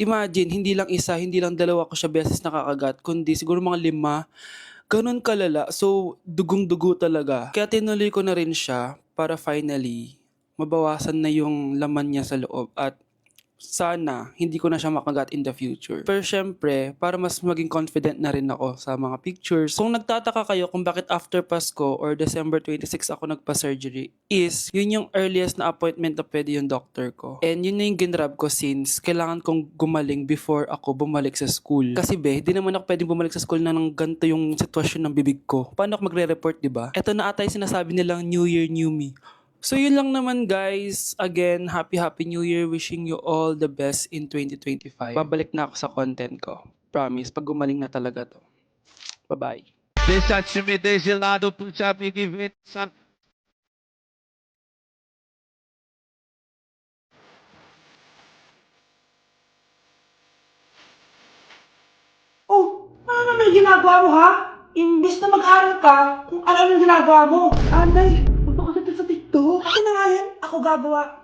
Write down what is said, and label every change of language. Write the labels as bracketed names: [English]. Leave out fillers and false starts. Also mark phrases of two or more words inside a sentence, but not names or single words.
[Filipino] Imagine, hindi lang isa, hindi lang dalawa ko siya beses nakakagat, kundi siguro mga 5. Ganun kalala. So, dugong-dugo talaga. Kaya tinuloy ko na rin siya para finally mabawasan na yung laman niya sa loob at sana hindi ko na siya makagat [English] in the future. [Filipino] Pero syempre, para mas maging confident na rin ako sa mga pictures. Kung nagtataka kayo kung bakit after Pasko [English] or December 26 [Filipino] ako nagpa-surgery, is yun yung earliest na appointment na pwede yung doctor ko. And yun na yung ginrab ko since kailangan kong gumaling before ako bumalik sa school. Kasi di naman ako pwedeng bumalik sa school na nang ganito yung sitwasyon ng bibig ko. Paano ako magre-report, diba? Ito na ata yung sinasabi nilang [English] New Year, New Me. [Filipino] So yun lang naman guys. [English] Again, happy New Year. Wishing you all the best in 2025. [Filipino] Babalik na ako sa content ko. Promise, pag gumaling na talaga to. [English] Bye-bye. Deixa time desde lado pro amigo e vem. [Filipino] Oh, ano naman yung ginagawa mo ha? Imbis na mag-aral ka, kung ano yung ginagawa mo. Anay, punta ka dito sa TikTok. Akin na nga yan, ako gagawa.